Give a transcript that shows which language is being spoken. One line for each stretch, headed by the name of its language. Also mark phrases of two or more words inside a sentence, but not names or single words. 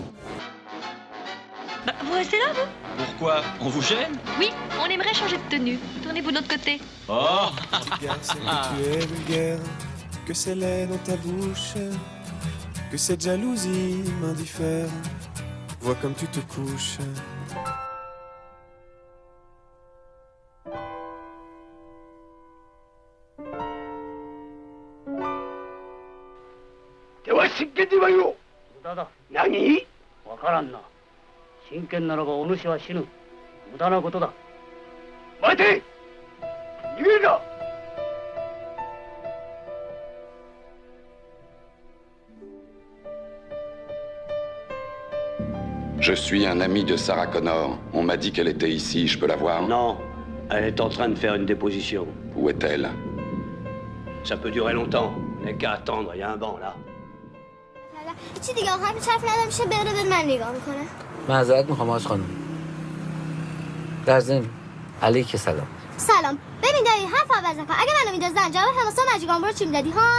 French: Bah, vous restez là, vous? Pourquoi? On vous gêne? Oui, on aimerait changer de tenue. Tournez-vous de l'autre côté. Oh! C'est que tu es vulgaire, que c'est laid dans ta bouche, que cette jalousie m'indiffère. Vois comme tu te couches.
Japanese: Nani? わからんな。真剣ならばお主は死ぬ。無駄なことだ。待て！逃げるな！
French: Je suis un ami de Sarah Connor. On m'a dit qu'elle était ici. Je peux la voir? Non. Elle est en train de faire une déposition. Où est-elle? Ça peut durer longtemps. Mais qu'à attendre, il y a un banc là.
Persian: چی دیگه آخر هیچ حرف ندارم میشه بره به من نگاه میکنه. معذرت میخوام آج خانم. در ضمن علیک سلام. سلام. ببین دایی حرف عوض نکن. اگه منو میندازن جواب حماسه و مجیدگان برو چی میدادی هان؟